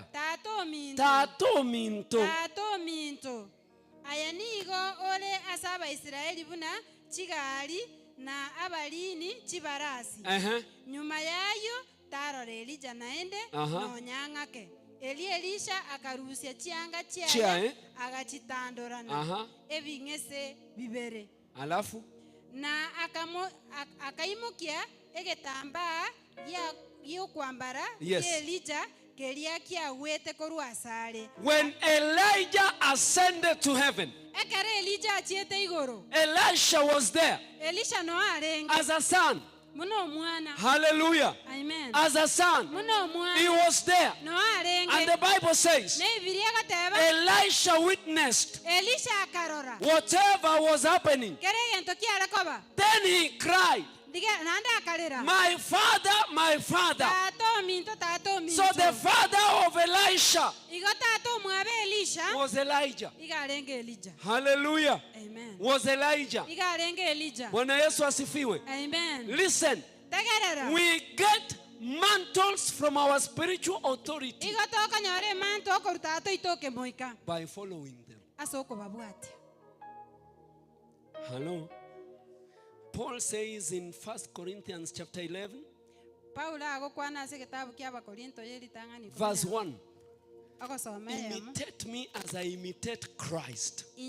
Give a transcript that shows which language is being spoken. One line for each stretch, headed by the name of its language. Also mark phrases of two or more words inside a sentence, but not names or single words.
Gusii: tato minto ayanigo ole asaba Israeli buna chigali na abalini chibarasi nyuma yayo tarore Elijah naende nonyangake Elisha akarusia chianga chiaye agachitandorana ebingese bibere alafu na akaimukia egetamba ya kwambara Elijah kelia kia wete koru asale.
English: When Elijah ascended to heaven,
Gusii: ekere Elijah achiete igoro,
English: Elisha was there
Gusii: Elisha no arenge
English: as a son. Hallelujah. Amen. As a son, he was there. And the Bible says Elisha witnessed whatever was happening. Then he cried, my father, my father. So the father of Elisha was Elijah. Hallelujah. Amen. Was Elijah.
Swahili: Bwana Yesu asifiwe. Amen.
English: Listen, we get mantles from our spiritual authority by following them. Hello. Paul says in 1 Corinthians chapter 11, verse 1, imitate me as I imitate Christ.